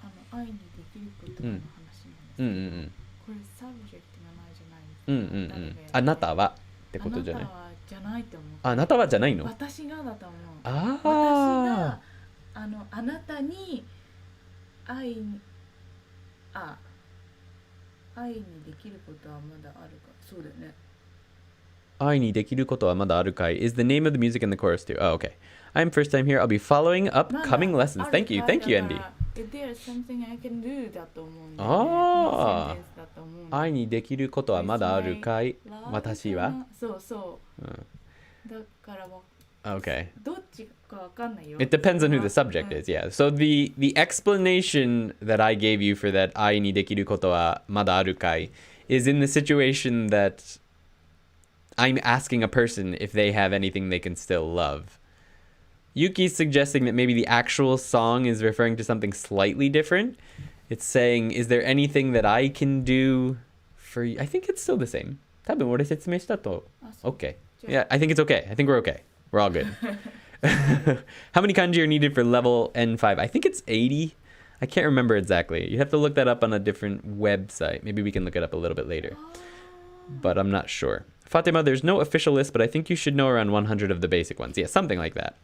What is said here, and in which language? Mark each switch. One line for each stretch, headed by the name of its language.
Japanese: 愛にできることの話なんですけど、これサブジェクトがないじゃないですか。あなたはってことじゃない？あなたはじゃないと思う。あなたはじゃないの？私がだと思う。ああ。あなたに愛にできることはまだあるか。そうだよね。愛にできることはまだあるかい
English: is the name of the music in the chorus too. Oh, okay. I'm first time here. I'll be following upcoming lessons. Thank you, Andy. If there's something I can do
Japanese: だと思うんだよね。だと思うんだ。愛にできることはまだあるかい私は。そうそう。だから
English: Okay.
Japanese: どっちかわかんないよ。
English: It depends on who the subject is, yeah. So the explanation that I gave you for that
Japanese: 愛にできることはまだあるかい
English: is in the situation that I'm asking a person if they have anything they can still love. Yuki's suggesting that maybe the actual song is referring to something slightly different. It's saying, is there anything that I can do for you? I think it's still the same.
Japanese: 多分俺説明したと
English: Okay. Yeah, I think it's okay. I think we're okay. We're all good. How many kanji are needed for level N5? I think it's 80. I can't remember exactly. You have to look that up on a different website. Maybe we can look it up a little bit later. But I'm not sure. Fatima, there's no official list, but I think you should know around 100 of the basic ones. Yeah, something like that.